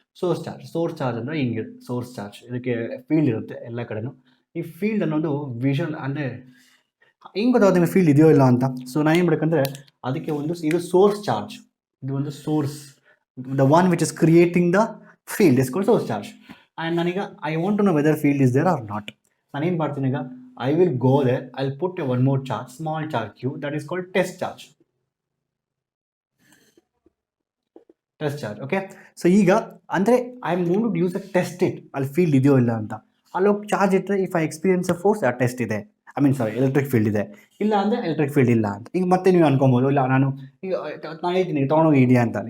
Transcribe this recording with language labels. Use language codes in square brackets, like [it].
[kn] Source charge ಅಂದರೆ ಹಿಂಗೆ source charge, ಇದಕ್ಕೆ ಫೀಲ್ಡ್ ಇರುತ್ತೆ ಎಲ್ಲ ಕಡೆನೂ. ಈ ಫೀಲ್ಡ್ ಅನ್ನೋದು ವಿಷುವಲ್ ಅಂದರೆ ಹಿಂಗೆ ಗೊತ್ತಾಗುತ್ತೆ ನಿಮಗೆ ಫೀಲ್ಡ್ ಇದೆಯೋ ಇಲ್ಲ ಅಂತ. ಸೊ ನಾನು ಏನು ಮಾಡಬೇಕಂದ್ರೆ ಅದಕ್ಕೆ ಇದು ಸೋರ್ಸ್ ಚಾರ್ಜ್, ಇದು ಒಂದು source, [en] The one which is creating the field is called source charge. And ನಾನೀಗ I want to know whether field is there or not. [kn] ನಾನೇನು ಮಾಡ್ತೀನಿ ಈಗ, [en] I will go there, I'll put one more charge, small charge q, that is called test charge. Okay. So [kn] ಈಗ ಅಂದರೆ [en] I am going to use test it, [kn] ಅಲ್ಲಿ field ಇದೆಯೋ ಇಲ್ಲ ಅಂತ. ಅಲ್ಲೋಗಿ ಚಾರ್ಜ್ ಇಟ್ಟರೆ [en] if I experience a force [kn] ಆ test ಇದೆ, I mean sorry electric field ಇದೆ, ಇಲ್ಲ ಅಂದರೆ ಎಲೆಕ್ಟ್ರಿಕ್ ಫೀಲ್ಡ್ ಇಲ್ಲ ಅಂತ. ಈಗ ಮತ್ತೆ ನೀವು ಅನ್ಕೊಬೋದು, ಇಲ್ಲ ನಾನು ಈಗ ನಾನು ಹೇಳ್ತೀನಿ ತೊಗೊಂಡೋಗಿ ಇದೆಯಾ ಅಂತ.